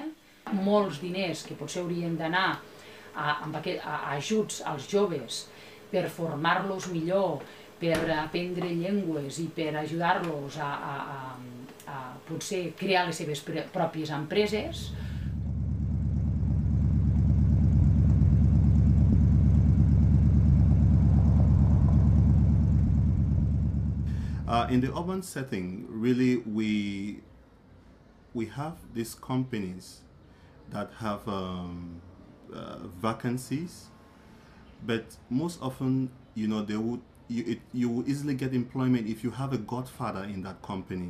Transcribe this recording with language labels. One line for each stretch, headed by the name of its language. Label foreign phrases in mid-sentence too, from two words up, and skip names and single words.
Catalan: Molts diners que potser haurien d'anar a ajuts als joves per formar-los millor, per aprendre llengües i per ajudar-los a potser crear les seves pròpies empreses.
English: In the urban setting, really, we have these companies that have vacancies, but most often, you know, you will easily get employment if you have a godfather in that company.